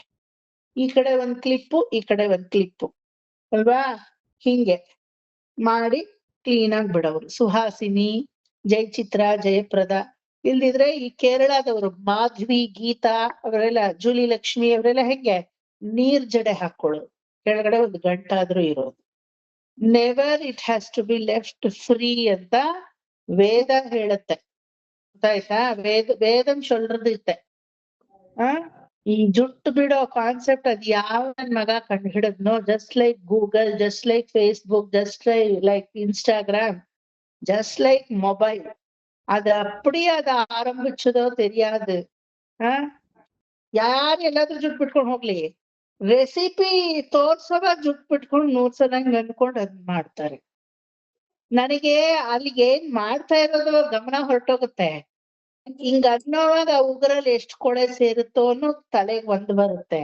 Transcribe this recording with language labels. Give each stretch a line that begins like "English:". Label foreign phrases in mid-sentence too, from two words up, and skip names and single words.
Kannada: ಈ ಕಡೆ ಒಂದ್ ಕ್ಲಿಪ್ಪು, ಈ ಕಡೆ ಒಂದ್ ಕ್ಲಿಪ್ಪು ಅಲ್ವಾ, ಹಿಂಗೆ ಮಾಡಿ ಕ್ಲೀನ್ ಆಗಿ ಬಿಡೋರು. ಸುಹಾಸಿನಿ, ಜಯಚಿತ್ರ, ಜಯಪ್ರದ. ಇಲ್ದಿದ್ರೆ ಈ ಕೇರಳದವರು ಮಾಧ್ವಿ, ಗೀತಾ ಅವರೆಲ್ಲ, ಜೂಲಿ ಲಕ್ಷ್ಮಿ ಅವರೆಲ್ಲ ಹೆಂಗೆ ನೀರ್ ಜಡೆ ಹಾಕೊಳ್ಳೋದು, ಕೆಳಗಡೆ ಒಂದು ಗಂಟಾದ್ರೂ ಇರೋದು.
English: never it has to be left free
Kannada: ಅಂತ ವೇದ ಹೇಳುತ್ತೆ, ಗೊತ್ತಾಯ್ತಾ?
Tamil: வேதம் சொல்றதித்தே.
Kannada: ಈ ಜುಟ್ಟು ಬಿಡೋ ಕಾನ್ಸೆಪ್ಟ್ ಅದ್ ಯಾವ ನನ್ ಮಗ ಕಂಡು ಹಿಡಿದ್ನೋ,
English: just like Google, just like Facebook, just like Instagram, just like mobile,
Tamil: அது அப்படியே
Kannada: ಅದ ಆರಂಭಿಸದೋ
Tamil: தெரியாது.
Kannada: ಯಾರು ಎಲ್ಲಾದ್ರೂ ಜುಟ್ ಬಿಟ್ಕೊಂಡು ಹೋಗ್ಲಿ, ರೆಸಿಪಿ ತೋರ್ಸೋವಾಗ ಜುಟ್ ಬಿಟ್ಕೊಂಡು 100 ಸಲ ಹಂಗ ಅನ್ಕೊಂಡು ಅದ್ ಮಾಡ್ತಾರೆ. ನನಗೆ ಅಲ್ಲಿಗೆ ಏನ್ ಮಾಡ್ತಾ ಇರೋದು ಗಮನ ಹೊರಟೋಗುತ್ತೆ. ಹಿಂಗ ಅನ್ನೋವಾಗ ಉಗುರಲ್ಲಿ ಎಷ್ಟು ಕೊಳೆ ಸೇರುತ್ತೋ ಅನ್ನೋ ತಲೆಗೆ ಒಂದು ಬರುತ್ತೆ.